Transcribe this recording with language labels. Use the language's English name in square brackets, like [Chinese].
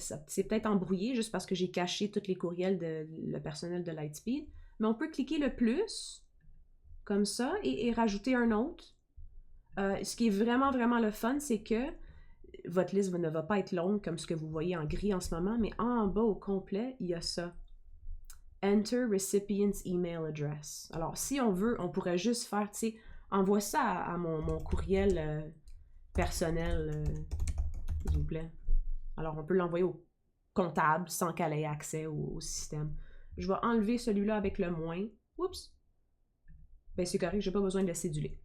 [French] C'est peut-être embrouillé juste parce que j'ai caché tous les courriels de le personnel de Lightspeed. Mais on peut cliquer le plus, comme ça, et rajouter un autre. Ce qui est vraiment, vraiment le fun, c'est que votre liste ne va pas être longue comme ce que vous voyez en gris en ce moment, mais en bas au complet, il y a ça. [English] Enter recipient's email address. [French] Alors, si on veut, on pourrait juste faire, tu sais, envoie ça à mon courriel personnel, s'il vous plaît. Alors, on peut l'envoyer au comptable sans qu'elle ait accès au système. Je vais enlever celui-là avec le moins. Oups! Ben, c'est correct, j'ai pas besoin de le céduler.